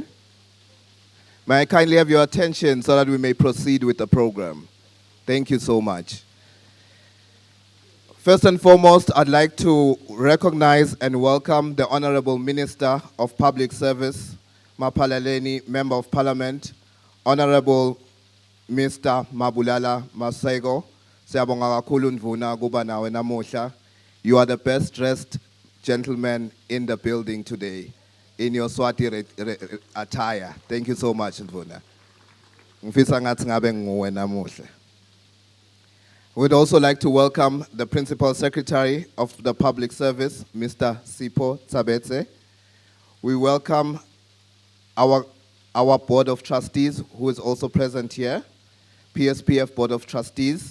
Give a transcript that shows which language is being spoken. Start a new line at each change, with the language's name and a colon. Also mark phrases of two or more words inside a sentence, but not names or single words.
English: May I kindly have your attention so that we may proceed with the program? Thank you so much. First and foremost, I'd like to recognize and welcome the Honorable Minister of Public Service, Maphaleleni, Member of Parliament, Honorable Mr. Mabulala Masego.
Swati: Siyabonga kakhulu Ndvuna kuba nawe namuhla.
English: You are the best dressed gentleman in the building today in your Swati attire. Thank you so much, Ndvuna.
Swati: Ngifisa ngathi ngabe nguwe namuhla.
English: We'd also like to welcome the Principal Secretary of the Public Service, Mr. Sipho Tsabetse. We welcome our Board of Trustees, who is also present here, PSPF Board of Trustees.